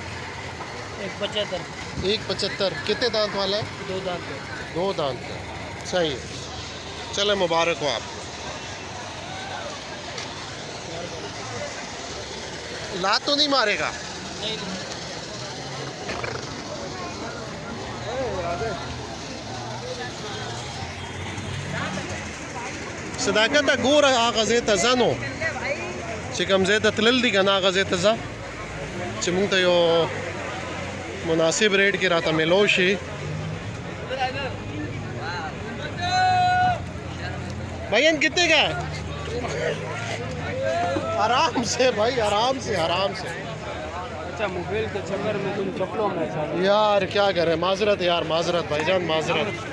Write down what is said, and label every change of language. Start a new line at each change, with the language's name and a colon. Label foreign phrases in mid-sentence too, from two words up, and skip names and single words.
Urdu: 175। 175۔ کتنے دانت والا ہے? 2 दांत। 2 دانت کا. صحیح ہے، چلے مبارک ہو آپ کو. لات تو نہیں مارے گا?
Pashto: صداقتها ګوره هغه ځای ته ځه نو چې کوم ځای ته تلل دي که نه هغه ځای ته ځه چې مونږ ته یو مناسب ریټ کې راته میلو شي.
Urdu: بھائی جان کتنے کا ہے? آرام سے بھائی، آرام سے آرام سے. اچھا موبائل کے چکر میں تم چپلوں میں یار کیا کریں، معذرت یار، معذرت بھائی جان، معذرت.